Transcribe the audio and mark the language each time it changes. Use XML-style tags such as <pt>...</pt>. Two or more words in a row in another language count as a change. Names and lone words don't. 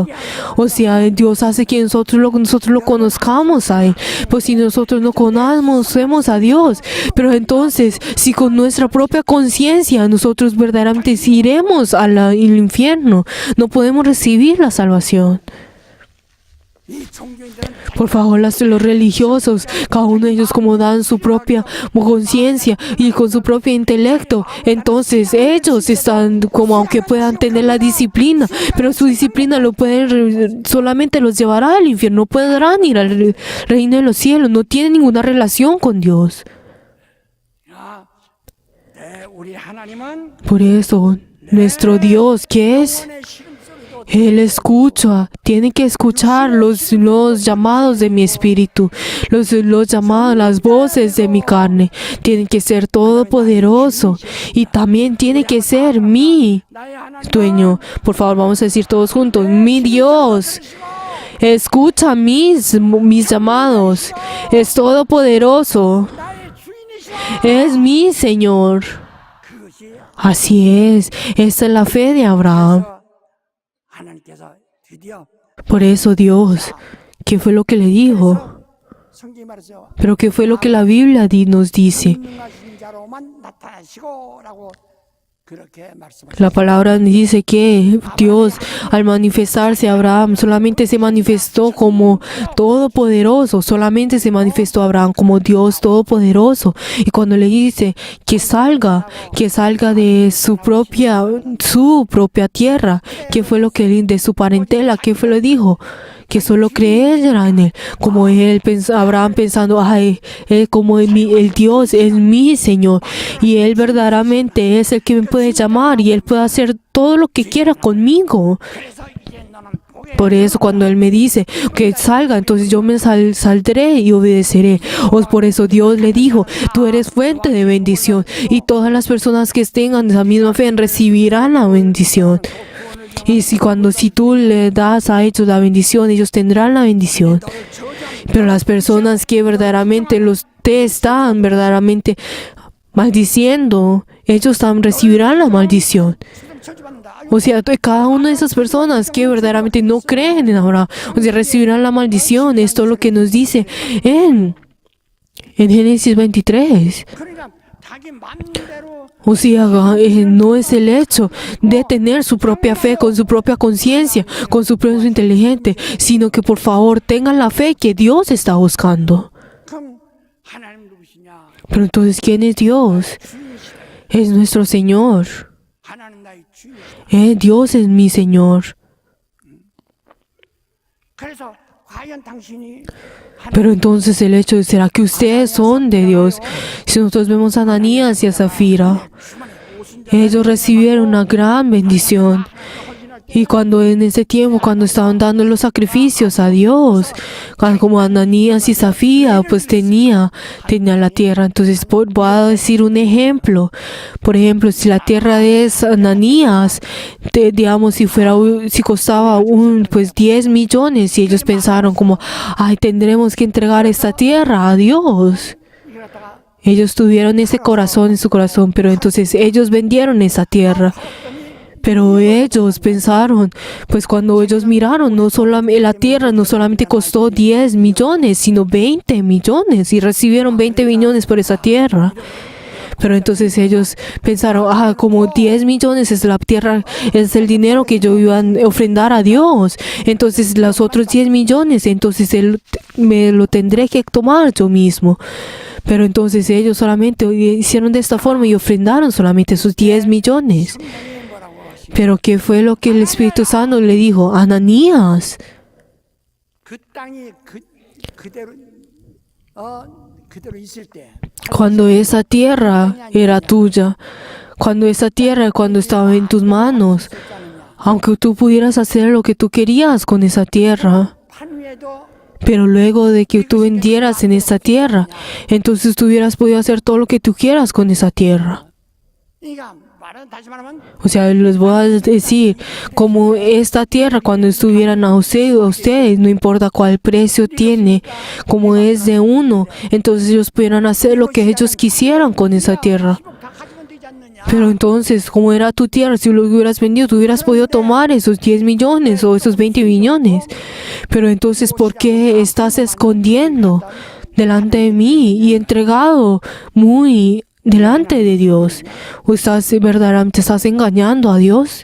<es>O sea, Dios hace que nosotros lo conozcamos a Él. Pues si nosotros no conocemos a Dios, pero entonces, si con nuestra propia conciencia nosotros verdaderamente iremos al infierno, no podemos recibir la salvación.</es> <ko>이 종교인들은</ko> <es>Por favor, los religiosos, cada uno de ellos como dan su propia conciencia y con su propio intelecto, entonces ellos están como aunque puedan tener la disciplina, pero su disciplina solamente los llevará al infierno, no podrán ir al reino de los cielos, no tienen ninguna relación con Dios.</es> <ko>우리 하나님은</ko> <es>Por eso, nuestro Dios, ¿qué es?</es> <ko>영혼의 시금소리도</ko> <es>Él escucha, tiene que escuchar los llamados de mi espíritu, los llamados, las voces de mi carne. Tiene que ser todopoderoso y también tiene que ser mi</es> <ko>나의 하나님</ko> <es>dueño. Por favor, vamos a decir todos juntos, mi Dios. Escucha mis llamados, es todopoderoso,</es> <ko>나의 주인이시오.</ko> <es>es mi Señor.</es> <ko>그것이</ko> <es>Así es, esta es la fe de Abraham.</es> <ko>하나님께서 드디어</ko> <es>Por eso Dios, ¿qué fue lo que le dijo?</es> <ko>성경이 말했어요.</ko> <es>Pero ¿qué fue lo que la Biblia nos dice?</es> <ko>분명하신 자로만 나타나시고라고 그렇게 말씀하셨어요.</ko> <es>La palabra dice que Dios, al manifestarse a Abraham, solamente se manifestó como todopoderoso, solamente se manifestó a Abraham como Dios todopoderoso. Y cuando le dice que salga de su propia tierra, ¿qué fue lo que de su parentela? ¿Qué fue lo que dijo? Que solo creyera en él, como Abraham pensando, ay, él como el Dios es mi Señor y él verdaderamente es el que me puede llamar y él puede hacer todo lo que quiera conmigo.</es> <ko>그래서 이제 너는 복의</ko> <es>Por eso cuando él me dice que salga, entonces yo me saldré y obedeceré. Por eso Dios le dijo, tú eres fuente de bendición y todas las personas que tengan esa misma fe recibirán la bendición. Y si tú le das a ellos la bendición, ellos tendrán la bendición. Pero las personas que verdaderamente te están verdaderamente maldiciendo, ellos también recibirán la maldición.</es> <ko>저주받는다.</ko> <es>O sea, cada una de esas personas que verdaderamente no creen en Abraham, o sea, recibirán la maldición. Esto es lo que nos dice en Génesis 23.</es> <ko>그러니까 자기 마음대로</ko> <es>O sea, no es el hecho de tener su propia fe, con su propia conciencia, con su propio inteligente, sino que por favor tengan la fe que Dios está buscando.</es> <ko>그럼 하나님 누구시냐?</ko> <es>Pero entonces, ¿quién es Dios? Es nuestro Señor.</es> <ko>하나님 나의 주인이시다.</ko> <es>Dios es mi Señor.</es> <ko>그래서 과연 당신이</ko> <es>Pero entonces el hecho de, ¿será que ustedes son de Dios? Si nosotros vemos a Ananías y a Zafira, ellos recibieron una gran bendición. Y cuando en ese tiempo, cuando estaban dando los sacrificios a Dios, como Ananías y Zafira, pues tenía la tierra. Entonces voy a decir un ejemplo. Por ejemplo, si la tierra de Ananías, digamos, si costaba pues 10 millones, y ellos pensaron como, ay, tendremos que entregar esta tierra a Dios.</es> <ko>이걸 갖다가</ko> <es>Ellos tuvieron ese corazón en su corazón, pero entonces ellos vendieron esa tierra. Pero ellos pensaron, pues cuando ellos miraron, no solamente la tierra no solamente costó 10 millones, sino 20 millones y recibieron 20 millones por esa tierra. Pero entonces ellos pensaron, como 10 millones es la tierra, es el dinero que yo iba a ofrendar a Dios. Entonces los otros 10 millones, entonces me lo tendré que tomar yo mismo. Pero entonces ellos solamente hicieron de esta forma y ofrendaron solamente esos 10 millones. Pero ¿qué fue lo que el Espíritu Santo le dijo? Ananías,</es> <ko>그 땅이 그대로 있을 때</ko> <es>cuando esa tierra era tuya, cuando estaba en tus manos, aunque tú pudieras hacer lo que tú querías con esa tierra,</es> <ko>판 후에도</ko> <es>pero luego de que tú vendieras en esa tierra, entonces tú hubieras podido hacer todo lo que tú quieras con esa tierra.</es> <ko>그러니까 다시 말하면</ko> <es>O sea, les voy a decir, como esta tierra cuando estuvieran a ustedes, no importa cuál precio tiene, como es de uno, entonces ellos pudieran hacer lo que ellos quisieran con esa tierra.</es> <ko>다 가지면 되지 않느냐.</ko> <es>Pero entonces, como era tu tierra, si lo hubieras vendido, tú hubieras podido tomar esos 10 millones o esos 20 millones. Pero entonces, ¿por qué estás escondiendo delante de mí y entregado muy delante de Dios? ¿O verdaderamente estás engañando a Dios?</es>